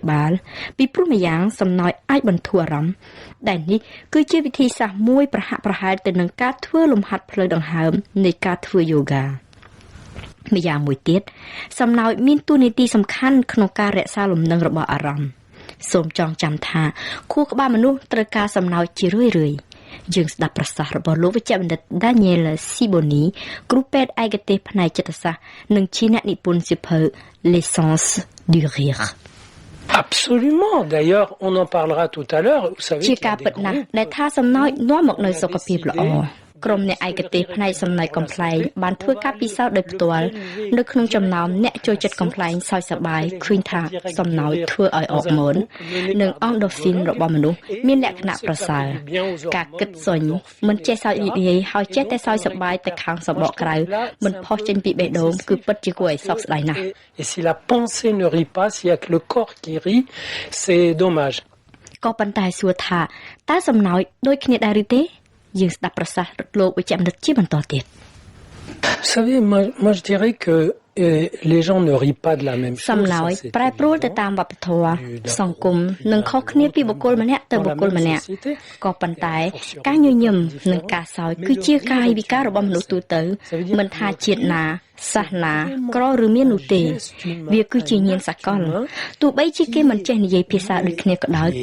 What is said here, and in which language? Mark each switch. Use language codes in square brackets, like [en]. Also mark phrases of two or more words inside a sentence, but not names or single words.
[km] បាលពីព្រោះម្យ៉ាងសំណោចអាចបន្ធូរអារម្មណ៍ដែលនេះគឺជាវិធីសាស្ត្រមួយប្រហាក់ប្រហែលទៅនឹងការធ្វើលំហាត់ផ្លូវដង្ហើមនៃការធ្វើយូហ្គាម្យ៉ាងមួយទៀតសំណោចមានតួនាទីសំខាន់ក្នុងការរក្សាលំនឹងរបស់អារម្មណ៍សូមចងចាំថាខួរក្បាលមនុស្សត្រូវការសំណោចជារឿយៗយើងស្ដាប់ប្រសាសន៍របស់លោកវិជ្ជបណ្ឌិត Daniel Siboni គ្រូពេទ្យឯកទេសផ្នែកចិត្តសាស្ត្រនិងជាអ្នកនិពន្ធសៀវភៅ L'essence du rire [fr] Absolument. D'ailleurs, on en parlera tout à l'heure. Vous savez [km] ជាការពិតណាស់ដែលថាសំណោចនាំមកនូវសុខភាពល្អក្រុមអ្នកឯកទេសផ្នែកសំណើចកំ pl ែងបានធ្វើការពិសោធន៍ដោយផ្ទាល់នៅក្នុងចំណោមអ្នកចូលចិត្តកំ pl ែងសើចសប្បាយឃើញថាសំណោចធ្វើឲ្យអរម៉ូននិងអង់ដូហ្វីនរបស់មនុស្សមានលក្ខណៈប្រសើរការគិតសុញមិនចេះសើចរីករាយហើយចេះតែសើចសប្បាយតែខាងសបកក្រៅមិនផុសចេញពីបេះដូងគឺពិតជាគួរឲ្យសោកស្ដាយណាស់ [fr] Et si la pensée ne rit pas, s'il y a que le corps qui rit, c'est dommage. [km] ក៏ប៉ុន្តែសួរថាតើសំណោចដូចគ្នាដែរឬទេយើងស្ដាប់ប្រសាសន៍លោកវិជ្ជបណ្ឌិតជាបន្តទៀត [fr] Vous savez, moi je dirais que les gens ne rient pas de la même chose. [km] សំណោចប្រែប្រួលទៅតាមវប្បធម៌សង្គមនិងខុសគ្នាពីបុគ្គលម្នាក់ទៅបុគ្គលម្នាក់ក៏ប៉ុន្តែការញញឹមនិងការសើចគឺជាកាយវិការរបស់មនុស្សទូទៅមិនថាជាតិណាសាសនាក្រឬមាននោះទេវាគឺជាញាណសកលទោះបីជាគេមិនចេះនិយាយភាសាដូចគ្នាក៏ដោយ